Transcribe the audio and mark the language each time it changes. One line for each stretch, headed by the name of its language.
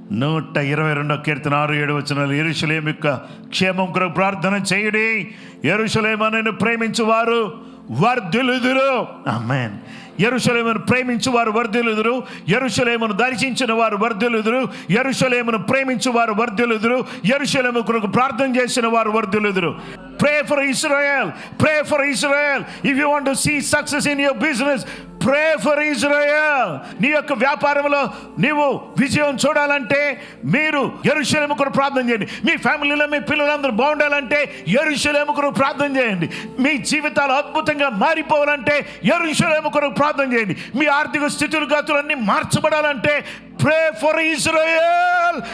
Telugu: 122 కీర్తన 6-7 వచనాలు, యెరూషలేము యొక్క క్షేమం కొరకు ప్రార్థన చేయుడి, యెరూషలేమును ప్రేమించువారు వర్ధిల్లుదురు. ఆమేన్. యెరూషలేమును ప్రేమించువారు వర్ధిల్లుదురు, యెరూషలేమును దర్శించిన వారు వర్ధిల్లుదురు, యెరూషలేమును ప్రేమించువారు వర్ధిల్లుదురు, యెరూషలేము కొరకు ప్రార్థన చేసిన వారు వర్ధిల్లుదురు.
English: Pray for Israel. Pray for Israel. If you want to see success in your business, pray for Israel.
Telugu: నీ యొక్క వ్యాపారంలో నీవు విజయం చూడాలంటే మీరు యెరూషలేము కొరకు ప్రార్థన చేయండి. మీ ఫ్యామిలీలో మీ పిల్లలందరూ బాగుండాలంటే యెరూషలేము కొరకు ప్రార్థన చేయండి. మీ జీవితాలు అద్భుతంగా మారిపోవాలంటే యెరూషలేము కొరకు ప్రార్థన చేయండి. మీ ఆర్థిక స్థితిగతులన్నీ మార్చబడాలంటే
English: pray for Israel.